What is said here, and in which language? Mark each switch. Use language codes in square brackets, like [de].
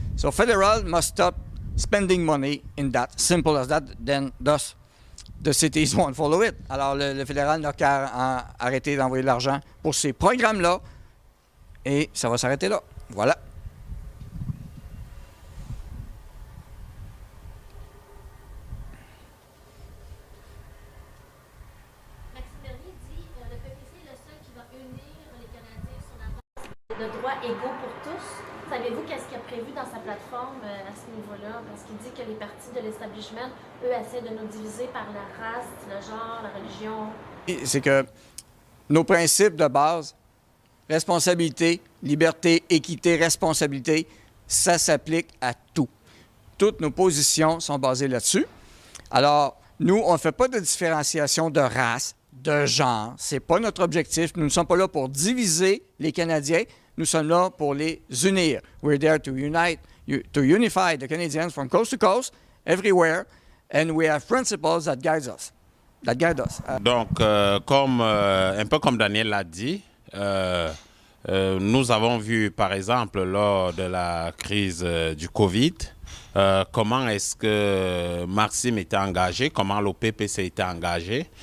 [fr] So, federal must stop spending money in that. Simple as that. Then, thus, the cities won't follow it. Alors, le fédéral n'a qu'à arrêter d'envoyer de l'argent pour ces programmes-là et ça va s'arrêter là. Voilà. Maxime Bernier dit le PPC est le seul qui va unir les Canadiens sur la base de droits égaux pour tous. Savez-vous qu'est-ce qu'il a prévu dans sa plateforme à ce niveau-là? Parce qu'il dit que les partis de l'establishment, eux, essaient de nous diviser par la race, le genre, la religion. C'est que nos principes de base, responsabilité, liberté, équité, responsabilité, ça s'applique à tout. Toutes nos positions sont basées là-dessus. Alors, nous, on ne fait pas de différenciation de race, de genre. Ce n'est pas notre objectif. Nous ne sommes pas là pour diviser les Canadiens. Nous sommes là pour les unir. [en] We're there to unify the Canadians from coast to coast, everywhere, and we have principles that guide us. [fr] Donc, un peu comme Daniel l'a dit, nous avons vu, par exemple, lors de la crise du Covid, comment est-ce que Maxime était engagé, comment le PPC était engagé.